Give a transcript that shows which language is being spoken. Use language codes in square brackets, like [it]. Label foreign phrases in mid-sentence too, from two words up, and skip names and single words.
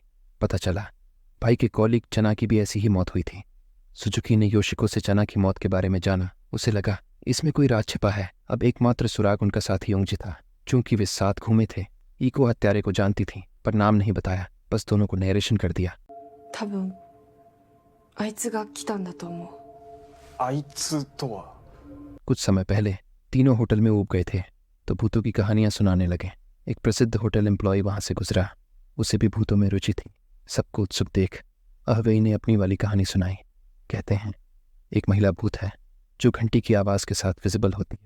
[hi] पता चला भाई के कॉलीग चना की भी ऐसी ही मौत हुई थी। सुजुकी ने योशिको से चना की मौत के बारे में जाना। उसे लगा इसमें कोई राज छिपा है। अब एकमात्र सुराग उनका साथी ओंगजी था। चूंकि वे साथ घूमे थे, ईको हत्यारे को जानती थी, पर नाम नहीं बताया, बस दोनों को नरेशन कर दिया। [ja] 多分あいつが来たんだと思う。あいつとは [hi] कुछ समय पहले तीनों होटल में ऊब गए थे तो भूतों की कहानियां सुनाने लगे। एक प्रसिद्ध [en] hotel employee [hi] वहां से गुजरा। उसे भी भूतों में रुचि थी। सबको उत्सुक देख अहवेई ने अपनी वाली कहानी सुनाई। कहते हैं एक महिला भूत है जो घंटी की आवाज के साथ विजिबल होती है।